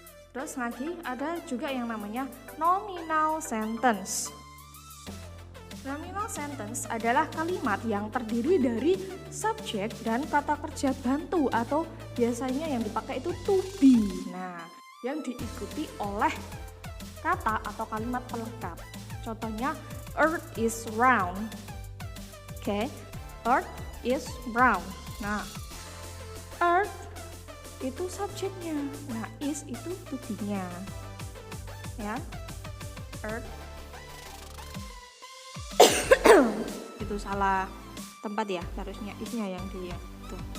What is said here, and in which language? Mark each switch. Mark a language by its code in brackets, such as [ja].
[id] Terus lagi ada juga yang namanya nominal sentence. Nominal sentence adalah kalimat yang terdiri dari subjek dan kata kerja bantu, atau biasanya yang dipakai itu to be. Nah, yang diikuti oleh kata atau kalimat pelengkap. Contohnya, [en] Earth is round. Oke, Earth is round. [id] Nah, Earth itu subjeknya, nah is itu to be-nya, ya. Earth itu salah tempat ya, harusnya is-nya yang dia itu.